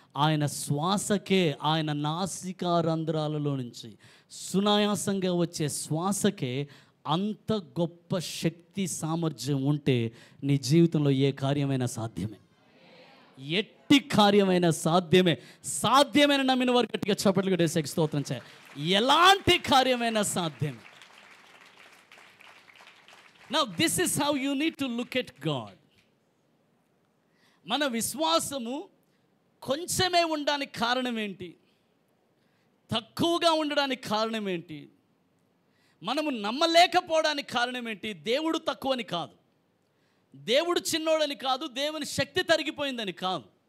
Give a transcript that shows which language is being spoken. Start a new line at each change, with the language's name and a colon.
Telugu: ఆయన శ్వాసకే, ఆయన నాసికారంధ్రాలలో నుంచి సునాయాసంగా వచ్చే శ్వాసకే అంత గొప్ప శక్తి సామర్థ్యం ఉంటే నీ జీవితంలో ఏ కార్యమైనా సాధ్యమే. ఎట్టి కార్యమైనా సాధ్యమే. సాధ్యమైన నమ్మిన వారు గట్టిగా చప్పట్లు కొట్టేసి స్తోత్రం చేయాలి. ఎలాంటి కార్యమైనా సాధ్యమే.
English: Now this is how you need to look at God.
Telugu: మన విశ్వాసము కొంచెమే ఉండడానికి కారణం ఏంటి? తక్కువగా ఉండడానికి కారణం ఏంటి? మనము నమ్మలేకపోవడానికి కారణం ఏంటి? దేవుడు తక్కువని కాదు, దేవుడు చిన్నోడని కాదు, దేవుని శక్తి తరిగిపోయిందని కాదు.